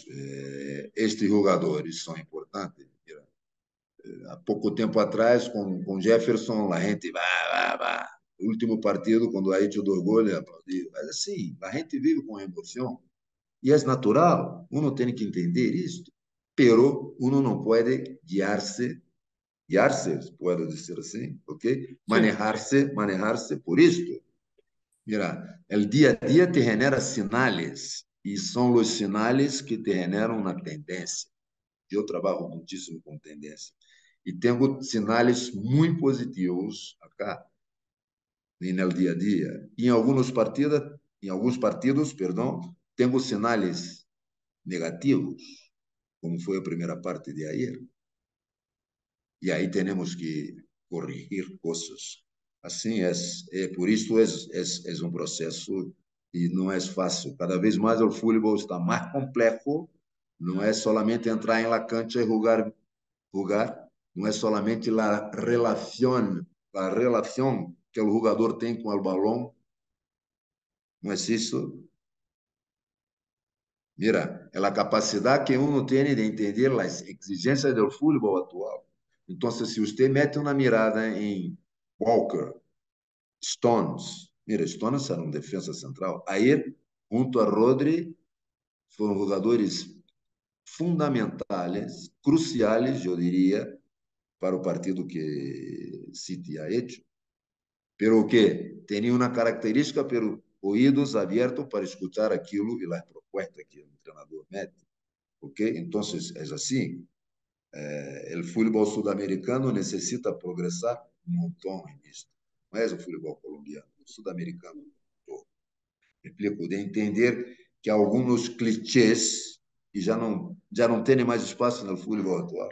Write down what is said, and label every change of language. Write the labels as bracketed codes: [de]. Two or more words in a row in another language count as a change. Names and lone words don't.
[pt] Estes jogadores são importantes. Há pouco tempo atrás, com Jefferson, a gente vá. O último partido, quando a gente do gol, aplaudiu. Mas assim, a gente vive com emoção. E é natural, uno tem que entender isso. [es] Pero uno [pt] não pode guiar-se, puedo dizer assim, ok? Sí, Manejar-se por isto. [es] Mira, el día a día te genera sinales y son los sinales que te generan una tendencia. Yo trabajo muchísimo con tendencia y tengo sinales muy positivos acá en el día a día. Y en algunos partidos, perdón, tengo sinales negativos, como fue la primera parte de ayer. [pt] E aí temos que corrigir coisas. Assim por isso é um processo e não é fácil. Cada vez mais o futebol está mais complexo. Não é solamente entrar em [es] la cancha [pt] e jogar. Não é solamente a relação que o jogador tem com o balão. Não é isso. Mira, é a capacidade que uno tem de entender as exigências do futebol atual. Então, se você mete uma mirada em Walker, Stones, mira, Stones era um defesa central. Aí, junto a Rodri, foram jogadores fundamentais, cruciais, eu diria, para o partido que City [es] ha hecho. [pt] Pero o que? Tinha uma característica, pero ouvidos abertos para escutar aquilo e as propostas que o treinador mete. Ok? Então, é assim. O futebol sul-americano necessita progressar um montão nisso. Não é o futebol colombiano, o sul-americano. Explico, de entender que alguns clichês e já não têm mais espaço no futebol atual.